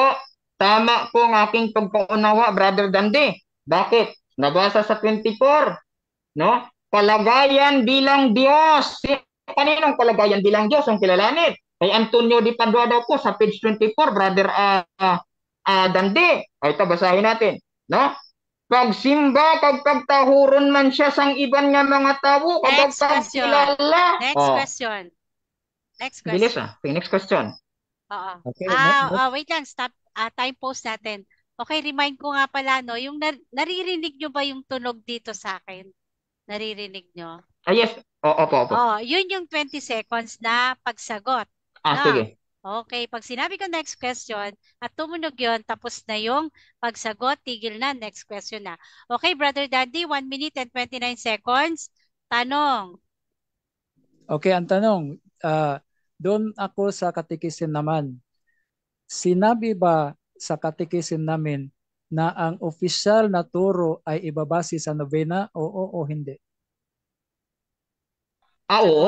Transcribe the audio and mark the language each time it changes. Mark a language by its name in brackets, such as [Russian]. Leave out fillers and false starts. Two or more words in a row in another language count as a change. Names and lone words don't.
[Filipino] Tama po ang aking pagpaunawa, Brother Dandi. Bakit? Nabasa sa 24, no? Kalagayan bilang Diyos. Kaninong kalagayan bilang Diyos ang kilalanin? Kay Antonio Di Padua daw po sa page 24, Brother Dandi. Ay, ito, basahin natin. No? [Hiligaynon] Pagsimba, kag pagtahuron man siya sang iban nga mga tao, kapag [English] Next question. [Hiligaynon] pagkilala. [English] Next question. Next [Filipino] Bilis [English] question. Okay, next question. [Filipino] Oo. Okay, Wait lang, stop. [English] Time pause [Filipino] natin. Okay, remind ko nga pala, no, yung naririnig nyo ba yung tunog dito sa akin? Naririnig nyo? Yes. Opo. Yun yung 20 seconds na pagsagot. No? Sige. Okay, pag sinabi ko [English] next question [Filipino] at tumunog yun, tapos na yung pagsagot, tigil na, [English] next question [Filipino] na. [English] Okay, Brother Dandy, 1 minute and 29 seconds. [Filipino] Tanong. Okay, ang tanong, doon ako sa katikisim naman. Sinabi ba sa katikisim namin na ang opisyal na turo ay ibabase sa nobena? Oo o hindi? Oo.